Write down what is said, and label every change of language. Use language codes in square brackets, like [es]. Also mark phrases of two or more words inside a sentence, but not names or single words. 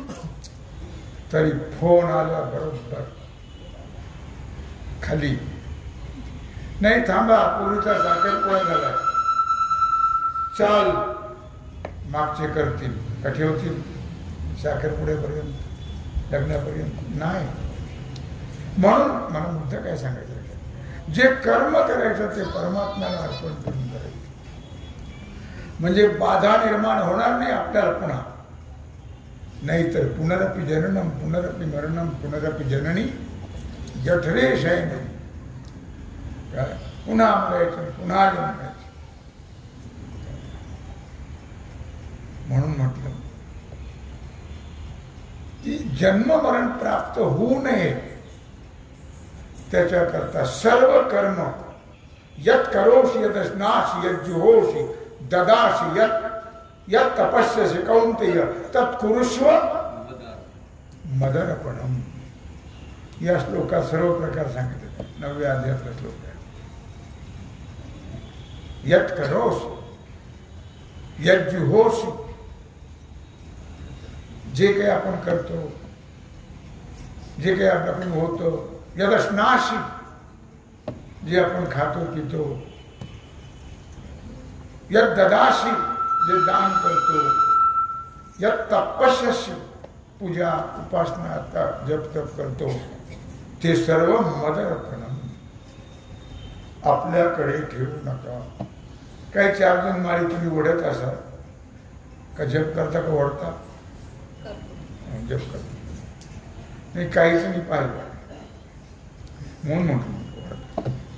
[mr] तरी फोन आला बरोबर खाली, नाही थांबा, पोरीचा साखरपुडा झाला, चाल, मागचे करतील का ठेवतील साखरपुड्यापर्यंत, लग्नापर्यंत नाही. म्हणून मला मुद्दा काय सांगायचं, जे कर्म करायचं ते परमात्म्याला अर्पण करून करायचं. म्हणजे बाधा निर्माण होणार नाही आपल्याला पुन्हा. [sa] नाहीतर पुनरपि जननम पुनरपि मरणम पुनरपि जननी जठरे शयनम, [mr] काय पुन्हा मरायचं, पुन्हा जन्मायचं. म्हणून म्हटलं की जन्म मरण प्राप्त होऊ नये त्याच्याकरता सर्व कर्म [sa] यत् करोषि यदश्नासि यज्जुहोषि ददासि यत् तपस्यसि कौन्तेय तत्कुरुष्व मदर्पणम. [mr] या श्लोकात सर्व प्रकार सांगितले, 9व्या अध्यायातला श्लोक आहे. [sa] यत् करोषि यज्जुहोषि, [mr] जे काही आपण करतो, जे काही आपल्याकडून होतं, यदश्नासि, जे आपण खातो पितो, [sa] यत् ददासि, [mr] जे दान करतो, [sa] यत् तपस्यसि, [mr] पूजा उपासना जप तप करतो, ते सर्व मदर्पणम, आपल्याकडे ठेवू नका. काही 4 जण माळी तुम्ही ओढत असाल का, जप करता का ओढता? जप करता नाही, काहीच नाही पाहिलं म्हणून म्हटलं.